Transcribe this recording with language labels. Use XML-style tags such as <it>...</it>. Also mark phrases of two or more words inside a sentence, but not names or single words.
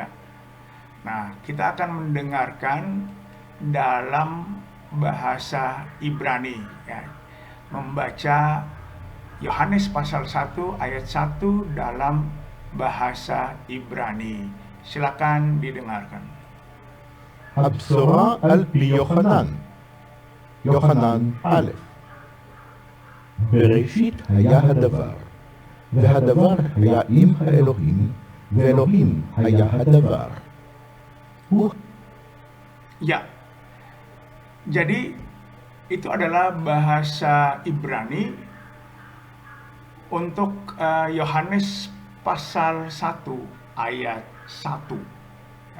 <id>Nah, kita akan mendengarkan dalam bahasa Ibrani, ya. Membaca Yohanes pasal 1 ayat 1 dalam bahasa Ibrani. Silakan didengarkan.</id> <he>הבשורה על פי יוחנן. יוחנן א'. בראשית היה הדבר, והדבר היה עם האלוהים, ואלוהים היה הדבר.</he> <id>Ya, jadi itu adalah bahasa Ibrani untuk Yohanes pasal 1 ayat 1. Ya.</id>